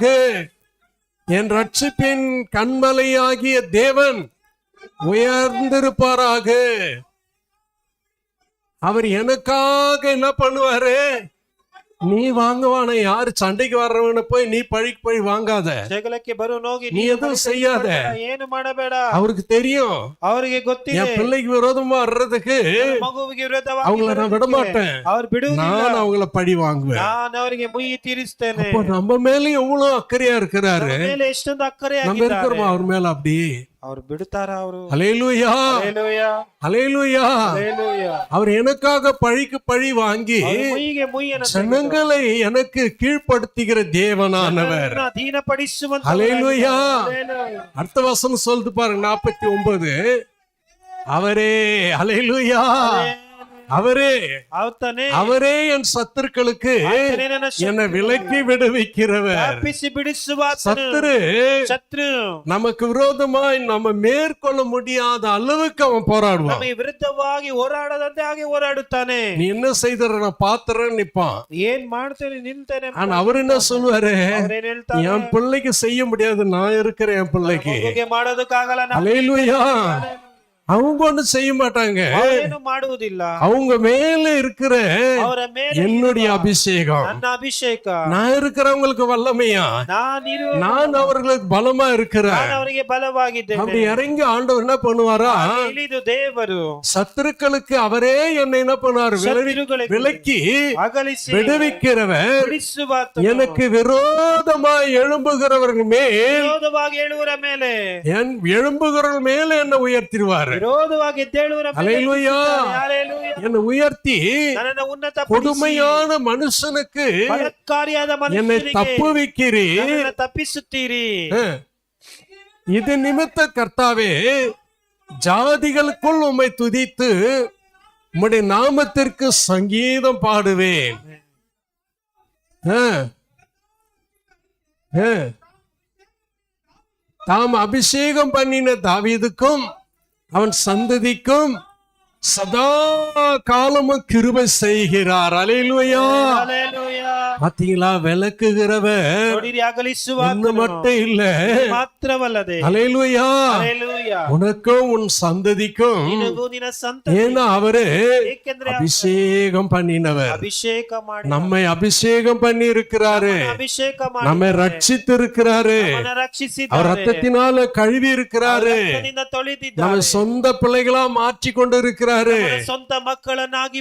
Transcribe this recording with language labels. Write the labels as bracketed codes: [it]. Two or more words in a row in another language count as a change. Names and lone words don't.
[ta] என் ரட்சிப்பின் கண்மலையாகிய தேவன் உயர்ந்திருப்பாராக. அவர் எனக்காக என்ன பண்ணுவாரு, நீ வாங்குவான, யாரு சண்டைக்கு வர்றவன போய் நீ பழிக்கு பழி வாங்காத, [kn] ಜಗಳಕ್ಕೆ ಬರು ಹೋಗಿ [ta] நீ எதுவும் செய்யாத. [kn] ಏನು ಮಾಡಬೇಡ. [ta] அவருக்கு தெரியும் [kn] ಅವರಿಗೆ ಗೊತ್ತಿದೆ [ta] என் பிள்ளைக்கு விரோதமா வர்றதுக்கு [kn] ಮಗುವಿಗೆ ವಿರೋಧವಾಗಿ [ta] அவங்கள நான் விட மாட்டேன், [kn] ಅವ್ರು ಬಿಡುವುದಿಲ್ಲ. [ta] நான் அவங்கள பழி வாங்குவேன். [kn] ನಾನು ಅವರಿಗೆ ಮುಯಿ ತೀರಿಸ್ತೇನೆ. [ta] அப்போ நம்ம மேல எவ்வளவு அக்கறையா இருக்கிறாரு, [kn] ನಮ್ಮ ಮೇಲೆ ಎಷ್ಟೊಂದು ಅಕ್ಕರೆ [ta] நம்ம இருக்கிறோமா அவர் மேல அப்படி. [kn] ಅವ್ರು ಬಿಡುತ್ತಾರ ಅವರು. [ta] ஹல்லேலூயா, [kn] ಹಲ್ಲೆಲೂಯಾ, [ta] ஹல்லேலூயா. [kn] ಹಲ್ಲೆಲೂಯಾ. [ta] அவர் எனக்காக பழிக்கு பழி வாங்கி [kn] ಅವ್ರು ಮುಯಿಗೆ ಮುಯ್ಯನ್ನು [ta] ஜனங்களை எனக்கு கீழ்ப்படுத்துகிற தேவனானவர். [kn] ಅಧೀನಪಡಿಸುವಂತ. [ta] ஹல்லேலூயா. [kn] ಹಲ್ಲೆಲೂಯಾ. [ta] அடுத்த வசனம் சொல்லுது பாருங்க, 49. அவரே, ஹல்லேலூயா, அவரே [kn] ಆತನೇ [ta] அவரே என் சத்துருக்களுக்கு [kn] ಆತನೇ ನನ್ನ [ta] என்னை விலக்கி விடுவிக்கிறவர். [kn] ತಪ್ಪಿಸಿ ಬಿಡಿಸುವ ಆತನು. [ta] சத்துரு [kn] ಶತ್ರು [ta] நமக்கு விரோதமாய் நம்ம மேற்கொள்ள முடியாத அளவுக்கு அவன் போராடுவான். [kn] ನಮಗೆ ವಿರುದ್ಧವಾಗಿ ಹೋರಾಡದಂತೆ ಹಾಗೆ ಹೋರಾಡುತ್ತಾನೆ. [ta] நீ என்ன செய்தற நான் பாத்துறேன்னு நிப்பான். [kn] ಏನ್ ಮಾಡ್ತೇನೆ ನಿಲ್ತೇನೆ. [ta] ஆனா அவர் என்ன சொல்லுவாரு, [kn] ಅವ್ರೇನ್ ಹೇಳ್ತಾರೆ, [ta] என் பிள்ளைக்கு செய்ய முடியாது, நான் இருக்கிறேன் என் பிள்ளைக்கு. [kn] ಮಗುಗೆ ಮಾಡೋದಕ್ಕಾಗಲ್ಲ, ನಾನು [ta] ஹல்லேலூயா. அவங்க ஒண்ணும் செய்ய மாட்டாங்க, [kn] ಅವರೇನು ಮಾಡುವುದಿಲ್ಲ. [ta] அவங்க மேல இருக்கிற [kn] ಅವರ ಮೇಲೆ [ta] என்னுடைய அபிஷேகம், [kn] ನನ್ನ ಅಭಿಷೇಕ, [ta] நான் இருக்கிறவங்களுக்கு வல்லமையா, நான் அவர்களுக்கு பலமா இருக்கிறேன். [kn] ನಾನು ಅವರಿಗೆ ಬಲವಾಗಿದ್ದೇನೆ. [ta] அப்படி இறங்கி ஆண்டவர் என்ன பண்ணுவாரா, [kn] ಇಳಿದು ದೇವರು [ta] சத்துருக்களுக்கு அவரே என்னை என்ன பண்ணுவார், [kn] ಶತ್ರುಗಳಿಗೆ [ta] விலக்கி [kn] ಅಗಲಿಸಿ [ta] விடுவிக்கிறவர். [kn] ಬಿಡಿಸುವ ಆತನು. [ta] எனக்கு விரோதமாய் எழும்புகிறவர்கள் மேல், [kn] ವಿರೋಧವಾಗಿ ಹೇಳುವರ ಮೇಲೆ, [ta] என் எழும்புகிறவர்கள் மேல என்ன உயர்த்திடுவார். [kn] ವಿರೋಧವಾಗಿ ಎದ್ದೇಳುವರ ಮೇಲೆ [ta] ஹல்லேலூயா. [kn] ಹಲ್ಲೆಲೂಯಾ. [ta] என்னை உயர்த்தி [kn] ನನ್ನನ್ನು ಉನ್ನತಪಡಿಸಿ [ta] கொடுமையான மனுஷனுக்கு [kn] ಬಲತ್ಕಾರಿಯಾದ [ta] என்னை [kn] ಮನುಷ್ಯನಿಗೆ [ta] தப்புவிக்கிறீர். [kn] ನನ್ನನ್ನು ತಪ್ಪಿಸುತ್ತೀರಿ. [ta] இது நிமித்த கர்த்தாவே, ஜாதிகளுக்குள் உம்மை துதித்து உம்முடைய நாமத்திற்கு சங்கீதம் பாடுவேன். தாம் அபிஷேகம் பண்ணின தாவீதுக்கும் அவன் சந்ததிக்கும் சதா காலமும் கிருபை செய்கிறார். ஹல்லேலூயா. [kn] ಹಲ್ಲೆಲೂಯಾ. [ta] பாத்தீங்களா, விளக்குகிறவர் [kn] ನೋಡಿರಿ, ಅಗಲಿಸುವ [ta] ஒண்ணு மட்டும் இல்ல, [kn] ಮಾತ್ರವಲ್ಲದೆ [ta] ஹல்லேலூயா, [kn] ಹಲ್ಲೆಲೂಯಾ, [ta] உனக்கும் உன் சந்ததிக்கும். [kn] ನಿನಗೂ ನಿನ್ನ ಸಂತತಿ. [ta] ஏன்னா அவரு [kn] ಏಕೆಂದ್ರೆ [ta] அபிஷேகம் பண்ணினவர், [kn] ಅಭಿಷೇಕ ಮಾಡಿ [ta] நம்மை அபிஷேகம் பண்ணி இருக்கிறாரு, [kn] ಅಭಿಷೇಕ ಮಾಡಿ [ta] நம்மை ரட்சித்து இருக்கிறாரு, [kn] ನಮ್ಮನ್ನ [ta] அவர் [kn] ರಕ್ಷಿಸಿದ್ದಾರೆ. [ta] ரத்தத்தினால கழுவி இருக்கிறாரு, [kn] ರಕ್ತದಿಂದ ತೊಳೆದಿದ್ದಾರೆ. [ta] நம்ம சொந்த பிள்ளைகளா மாற்றி கொண்டு இருக்கிறாரு. [kn] ನಮ್ಮನ್ನ ಸ್ವಂತ ಮಕ್ಕಳನ್ನಾಗಿ